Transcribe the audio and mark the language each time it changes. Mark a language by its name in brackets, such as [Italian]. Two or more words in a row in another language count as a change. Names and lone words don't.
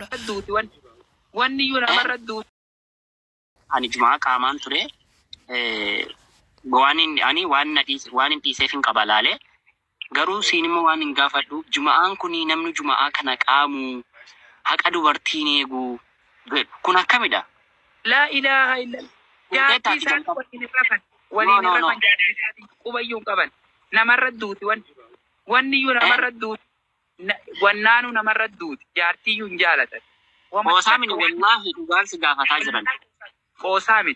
[Oromo] Wanni yoo namarra duuti. Ani jumaa qaamaan ture waan hin dhiiseef hin qaba laale garuu siin immoo waan hin gaafadhu jumaan kuni namni jumaa kana qaamu haqa dubartiin eegu kun akkamidha? [Arabic] لا إله إلا الله. [Oromo] Jaartii isaan waliin rafan jaartii qubayyuun qaban namarra duuti wanni iyyuu namarra duuti wannaanu namarra duuti jaartii iyyuu hin jaalatan. Qoosaa miti wallaahi dhugaan si gaafataa jiran. Qoosaa miti.